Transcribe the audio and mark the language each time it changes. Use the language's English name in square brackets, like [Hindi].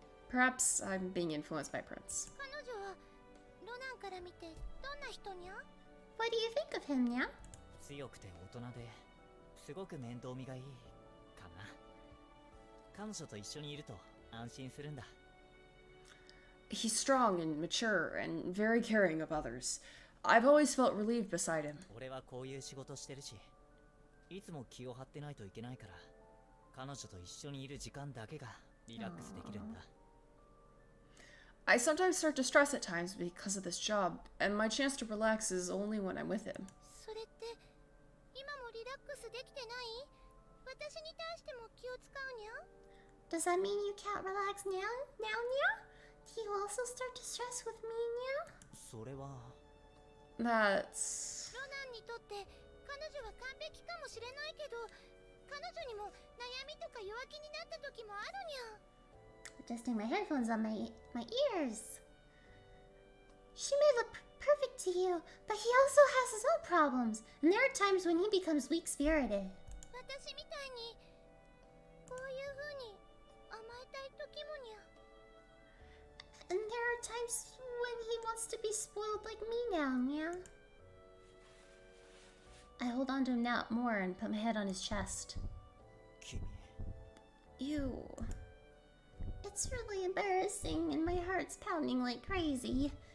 [English] Perhaps I'm being influenced by Prince. [Japanese] 彼女はロナンから見てどんな人にゃ？ [English] What do you think of him, yeah? [Japanese] 強くて大人ですごく面倒見がいいかな。彼女と一緒にいると安心するんだ。 [English] He's strong and mature and very caring of others. I've always felt relieved beside him. [Japanese] 俺はこういう仕事してるし、いつも気を張ってないといけないから、彼女と一緒にいる時間だけがリラックスできるんだ。 [English] I sometimes start to stress at times because of this job, and my chance to relax is only when I'm with him. [Japanese] それって今もリラックスできてない？私に対しても気を使うにゃ？ [English] Does that mean you can't relax now? Now, yeah? Do you also start to stress with me, yeah? [Japanese] それは [English] That's... [Japanese] ロナンにとって彼女は完璧かもしれないけど、彼女にも悩みとか弱気になった時もあるにゃ。 [English] Adjusting my headphones on my ears. She may look perfect to you, but he also has his own problems, and there are times when he becomes weak-spirited. [Japanese] 私みたいにこういう風に甘えたい時もにゃ。 [English] And there are times when he wants to be spoiled like me now, yeah? I hold on to him now more and put my head on his chest. [Japanese] 君 [English] Ew. It's really embarrassing and my heart's pounding like crazy.